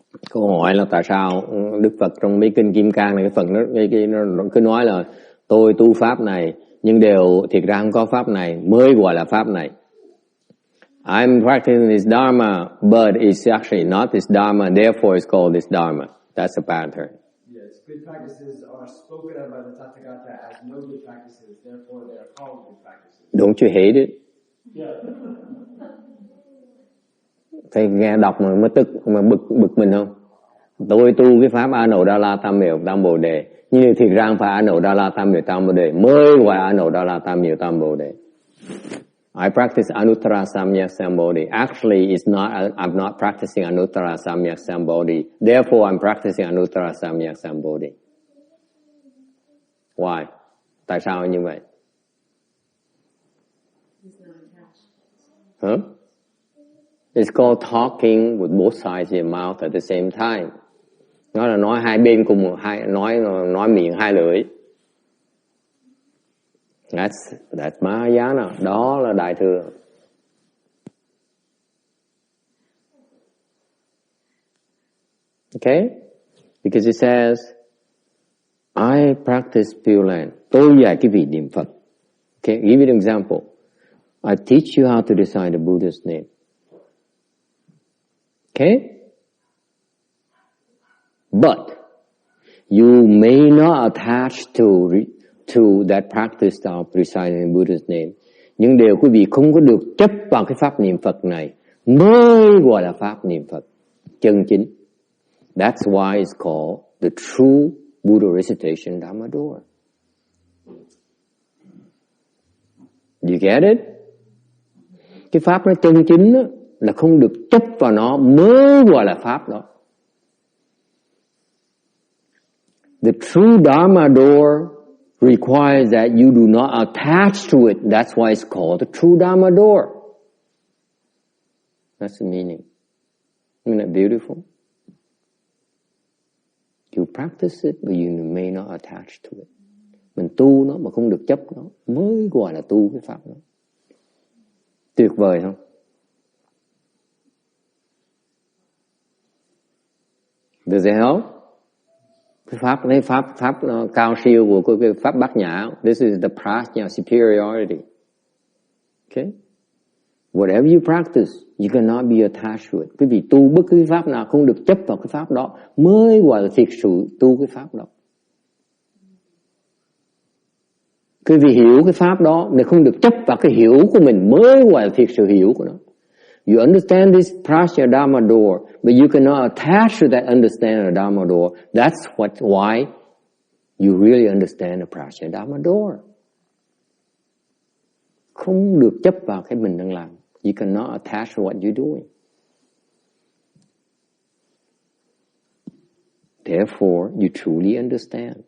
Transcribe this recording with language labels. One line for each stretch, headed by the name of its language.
Vietnamese: Câu hỏi là tại sao Đức Phật trong mấy kinh Kim Cang này, cái phần nó cứ nói là tôi tu pháp này, nhưng thiệt ra không có pháp này mới gọi là pháp này.
English: I'm practicing this dharma, but it's actually not this dharma, therefore it's called this dharma. That's a pattern. Yes, good practices are spoken of by the Tathagata as no good practices, therefore they are called good practices. Don't you hate it? Yeah.
Vietnamese: Thầy nghe đọc mà mới tức, mà bực mình không? Tôi tu cái pháp A Nậu Đa La Tam Miệu Tam Bồ Đề, nhưng thiệt ra không phải A Nậu Đa La Tam Miệu Tam Bồ Đề mới gọi A Nậu Đa La Tam Miệu Tam Bồ Đề.
English: I practice Anuttara Samyak Sambodhi. Actually, I'm not practicing Anuttara Samyak Sambodhi. Therefore, I'm practicing Anuttara Samyak Sambodhi. Why?
Vietnamese: Tại sao như vậy? Huh?
English: It's called talking with both sides of your mouth at the same time.
Vietnamese: Nó là nói hai bên cùng nói miệng hai lưỡi.
English: That's Mahayana.
Vietnamese: Đó là Đại Thừa.
English: Okay? Because it says, I practice Pure Land.
Vietnamese: Tôi dạy cái vị niệm Phật.
English: Okay, give you an example. I teach you how to recite the Buddha's name. Okay? But you may not attach to that practice of reciting the Buddha's name.
Vietnamese: Nhưng điều quý vị không có được chấp vào cái pháp niệm Phật này mới gọi là pháp niệm Phật chân chính.
English: That's why it's called the true Buddha recitation Dhamma door. You get it?
Vietnamese: Cái pháp nó chân chính đó, là không được chấp vào nó mới gọi là pháp đó.
English: The true Dharma door requires that you do not attach to it. That's why it's called the true Dharma door. That's the meaning. Isn't that beautiful? You practice it, but you may not attach to it.
Vietnamese: Mình tu nó mà không được chấp nó mới gọi là tu cái pháp đó. Tuyệt vời không?
English: Does it help?
Vietnamese: Cái pháp cao siêu của cái pháp Bát Nhã.
English: This is the prajna superiority. Okay? Whatever you practice, you cannot be attached to it.
Vietnamese: Quý vị tu bất cứ pháp nào không được chấp vào cái pháp đó mới gọi là thiệt sự tu cái pháp đó. Quý vị hiểu cái pháp đó, nếu không được chấp vào cái hiểu của mình mới gọi là thiệt sự hiểu của nó.
English: You understand this prajna dharma door, but you cannot attach to that understanding of dharma door. That's why you really understand the prajna dharma door.
Vietnamese: Không được chấp vào cái mình đang làm.
English: You cannot attach to what you're doing. Therefore, you truly understand.